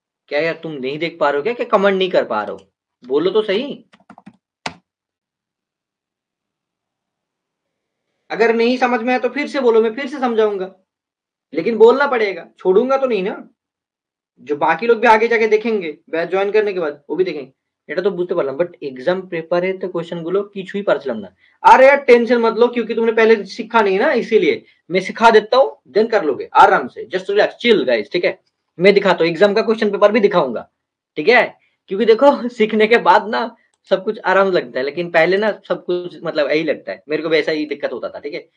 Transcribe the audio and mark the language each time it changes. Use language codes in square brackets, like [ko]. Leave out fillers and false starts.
[hi] क्या यार तुम नहीं देख पा रहे हो क्या, कमेंट नहीं कर पा रहे हो? बोलो तो सही। अगर नहीं समझ में आया तो फिर से बोलो, मैं फिर से समझाऊंगा, लेकिन बोलना पड़ेगा, छोड़ूंगा तो नहीं ना। जो बाकी लोग भी आगे जाके देखेंगे बैच ज्वाइन करने के बाद, वो भी देखेंगे। [bn] এটা তো বুঝতে পারলাম, বাট এক্সাম পেপারে তো কোশ্চেন গুলো কিছুই পারছিলাম না। [hi] अरे यार टेंशन मत लो, क्योंकि तुमने पहले सीखा नहीं ना, इसीलिए मैं सिखा देता हूँ, देन कर लोगे आराम से। [en] just relax, chill guys, [hi] ठीक है। मैं दिखाता हूँ, एग्जाम का क्वेश्चन पेपर भी दिखाऊंगा, ठीक है। क्योंकि देखो सीखने के बाद ना सब कुछ आराम लगता है, लेकिन पहले ना सब कुछ मतलब यही लगता है, मेरे को भी ऐसा ही दिक्कत होता था, ठीक है।